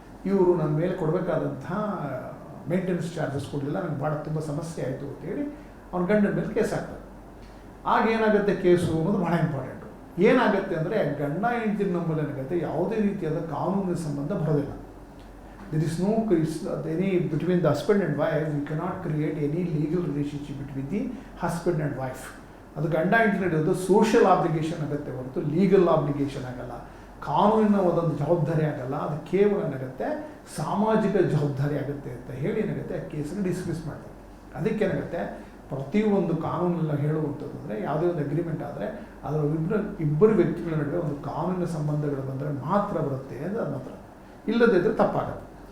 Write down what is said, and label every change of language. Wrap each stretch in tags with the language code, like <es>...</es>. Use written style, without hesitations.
<kn>ಇವರು ನನ್ನ ಮೇಲೆ ಕೊಡಬೇಕಾದಂತಹ ಮೇಂಟೆನೆನ್ಸ್ ಚಾರ್ಜಸ್ ಕೊಡಲಿಲ್ಲ, ನನಗೆ ಭಾಳ ತುಂಬ ಸಮಸ್ಯೆ ಆಯಿತು ಅಂತೇಳಿ ಅವ್ನ ಗಂಡನ ಮೇಲೆ ಕೇಸ್ ಹಾಕ್ತಾರೆ. ಆಗ ಏನಾಗುತ್ತೆ ಕೇಸು ಅನ್ನೋದು ಭಾಳ ಇಂಪಾರ್ಟೆಂಟು. ಏನಾಗುತ್ತೆ ಅಂದರೆ ಗಂಡ ಹೆಂಡತಿ ನಮ್ಮಲ್ಲಿ ಏನಾಗುತ್ತೆ ಯಾವುದೇ ರೀತಿಯಾದ ಕಾನೂನಿನ ಸಂಬಂಧ ಬರೋದಿಲ್ಲ.</kn> <en>there is no any between the husband and wife. You cannot create any legal relationship between the husband and wife.</en> <kn>ಅದು ಗಂಡ ಹೆಂಡತಿ ನಡೆಯೋದು ಸೋಷಿಯಲ್ ಆಬ್ಲಿಗೇಷನ್ ಆಗುತ್ತೆ ಹೊರತು ಲೀಗಲ್ ಆಬ್ಲಿಗೇಷನ್ ಆಗಲ್ಲ, ಕಾನೂನಿನ ಒಂದೊಂದು ಜವಾಬ್ದಾರಿ ಆಗಲ್ಲ. ಅದು ಕೇವಲ ಏನಾಗುತ್ತೆ ಸಾಮಾಜಿಕ ಜವಾಬ್ದಾರಿ ಆಗುತ್ತೆ ಅಂತ ಹೇಳಿ ಏನಾಗುತ್ತೆ ಆ ಕೇಸನ್ನು ಡಿಸ್ಮಿಸ್ ಮಾಡ್ತಾರೆ. ಅದಕ್ಕೇನಾಗುತ್ತೆ ಪ್ರತಿಯೊಂದು ಕಾನೂನೆಲ್ಲ ಹೇಳುವಂಥದ್ದು ಅಂದರೆ ಯಾವುದೇ ಒಂದು ಅಗ್ರಿಮೆಂಟ್ ಆದರೆ ಅದರ ಇಬ್ಬರು ವ್ಯಕ್ತಿಗಳ ನಡುವೆ ಒಂದು ಕಾನೂನಿನ ಸಂಬಂಧಗಳು ಬಂದರೆ ಮಾತ್ರ ಬರುತ್ತೆ ಅಂದರೆ ಅದು ಮಾತ್ರ, ಇಲ್ಲದೇ ಇದ್ದರೆ ತಪ್ಪಾಗುತ್ತೆ.</kn>